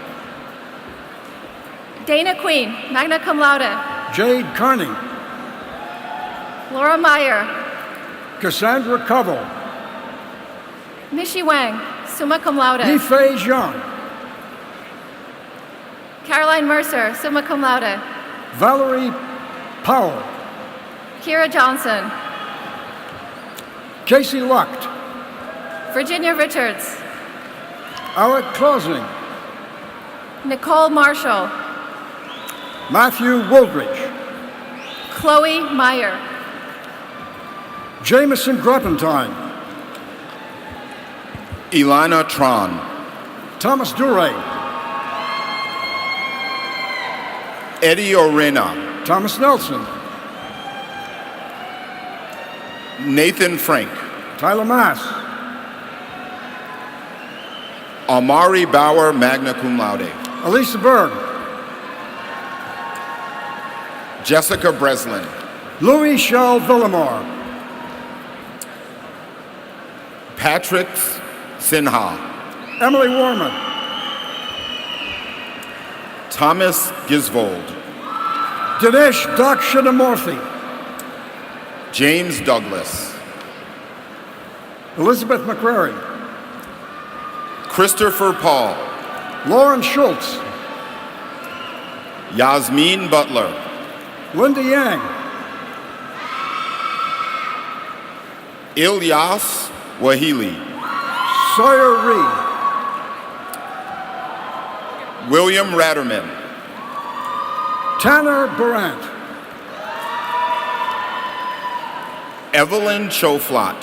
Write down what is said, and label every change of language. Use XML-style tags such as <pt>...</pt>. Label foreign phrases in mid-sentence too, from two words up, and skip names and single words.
<en>Dana Queen,</en> <la>magna cum laude.</la> <en>Jade Carney. Laura Meyer. Cassandra Covell. Mishi Wang,</en> <la>summa cum laude.</la> <en>Yifei Zhang. Caroline Mercer,</en> <la>summa cum laude.</la> <en>Valerie Powell. Kira Johnson. Casey Lucht. Virginia Richards. Alec Clausing. Nicole Marshall. Matthew Woolridge. Chloe Meyer. Jameson Grappentine. Ilana Tron. Thomas Duray. Eddie Orena. Thomas Nelson. Nathan Frank. Tyler Mass. Amari Bauer,</en> <la>magna cum laude.</la> <en>Elisa Berg. Jessica Breslin. Louis Shell Villamore. Patrick Sinha. Emily Warman. Thomas Gisvold. Dinesh Dakshinamurthy. James Douglas. Elizabeth McCrary. Christopher Paul. Lauren Schultz. Yasmin Butler. Linda Yang. Ilyas Wahili. Sawyer Reed. William Ratterman. Tanner Barant. Evelyn Choflat.</en>